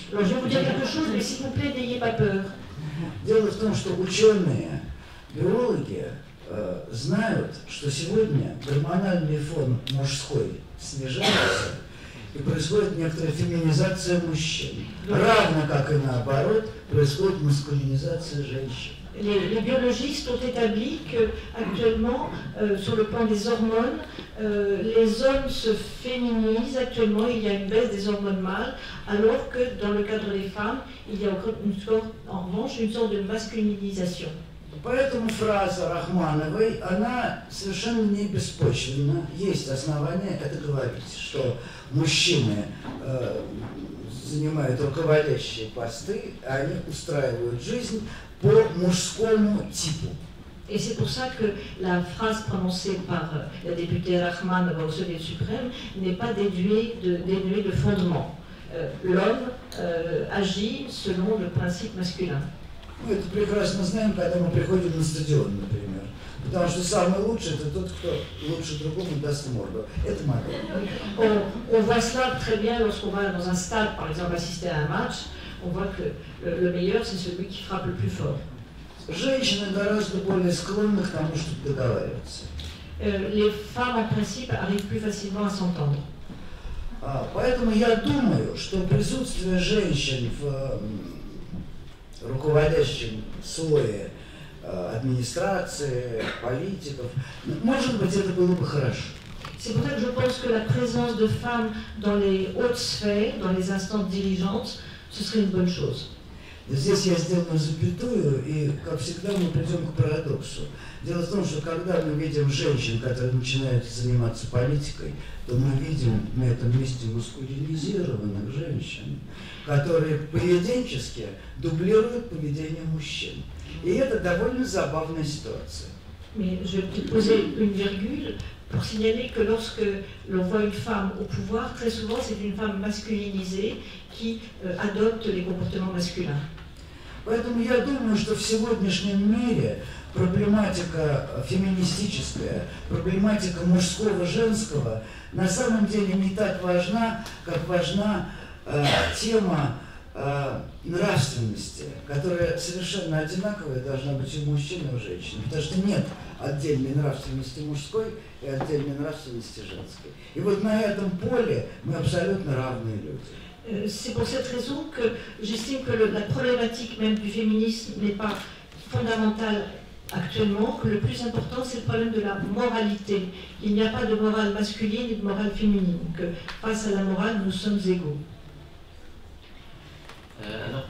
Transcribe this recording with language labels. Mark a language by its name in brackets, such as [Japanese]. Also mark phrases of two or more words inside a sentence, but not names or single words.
[French] Alors je vais vous dire quelque chose, mais s'il vous plaît, n'ayez pas peur. [Russian] Дело в том, что ученые, биологи знают, что сегодня гормональный фон мужской снижается и происходит некоторая феминизация мужчин. Равно как и наоборот, происходит маскулинизация женщин. [French] Les biologistes ont établi qu'actuellement, sur le plan des hormones, les hommes se féminisent. Actuellement, il y a une baisse des hormones mâles, alors que dans le cadre des femmes, il y a en revanche une sorte de masculinisation. [Russian] Поэтому фраза Рахмановой, она совершенно не беспочвенна. Есть основания это говорить, что мужчины занимают руководящие посты, они устраивают жизнь по мужскому типу. [French] Et c'est pour ça que la phrase prononcée par la députée Rahman au Soviet suprême n'est pas dénuée de fondement. L'homme agit selon le principe masculin. [Russian] Мы это прекрасно знаем, когда мы приходим на стадион, например. Потому что самый лучший – это тот, кто лучше другому даст морду. Это модель. [French] On voit cela très bien lorsqu'on va dans un stade, par exemple, assister à un match. On voit que le meilleur, c'est celui qui frappe le plus fort. [Russian] Женщины гораздо более склонны к тому, чтобы договариваться. [French] Les femmes, en principe, arrivent plus facilement à s'entendre. [Russian] Поэтому я думаю, что присутствие женщин в руководящем слое администрации, политиков, может быть, это было бы хорошо. [French] C'est pour ça que je pense que la présence de femmes dans les hautes sphères, dans les instances dirigeantes, ce serait une bonne chose. [Russian] Здесь я сделаю запятую, и, как всегда, мы придем к парадоксу. Дело в том, что когда мы видим женщин, которые начинают заниматься политикой, то мы видим на этом месте маскулинизированных женщин, которые поведенчески дублируют поведение мужчин. И это довольно забавная ситуация. [French] Mais je vais poser une virgule pour signaler que lorsque l'on voit une femme au pouvoir, très souvent c'est une femme masculinisée qui adopte les comportements masculins. [Russian] Поэтому я думаю, что в сегодняшнем мире проблематика феминистическая, проблематика мужского-женского на самом деле не так важна, как важна тема нравственности, которая совершенно одинаковая должна быть и у мужчин, и у женщин. Потому что нет отдельной нравственности мужской и отдельной нравственности женской. И вот на этом поле мы абсолютно равные люди. [French] C'est pour cette raison que j'estime que la problématique même du féminisme n'est pas fondamentale actuellement, que le plus important c'est le problème de la moralité. Il n'y a pas de morale masculine et de morale féminine, que face à la morale nous sommes égaux.